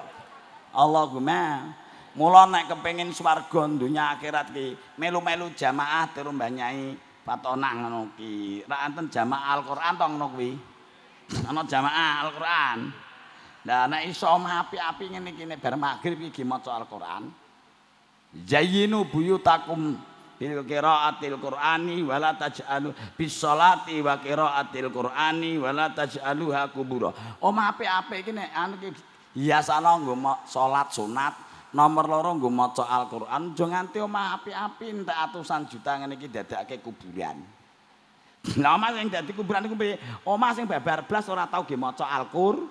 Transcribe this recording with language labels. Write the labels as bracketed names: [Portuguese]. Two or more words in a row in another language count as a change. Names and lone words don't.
[Javanese] Allahumma mula nek kepengin swarga donya akhirat ki melu-melu jamaah turu Mbah Nyai Patonah ngono ki. Ra enten jamaah Al-Qur'an to ngono kuwi. Ana jamaah Al-Qur'an. Lah nek iso api-api ngene iki nek bar magrib iki maca Al-Qur'an. [Arabic] زينوا بيوتكم بقراءة القرآن ولا تجعلوا بالصلاة وقراءة القرآن ولا تجعلوها قبورا. [Javanese] Omah api-api iki nek anu iki hiasana nggo salat sunat, nomor loro nggo maca Al-Qur'an, aja nganti omah api-api entek atusan juta ngene iki dadake kuburan. Lah omah sing dadi kuburan iku piye? Omah sing babar blas ora tau ge maca Al-Qur'an.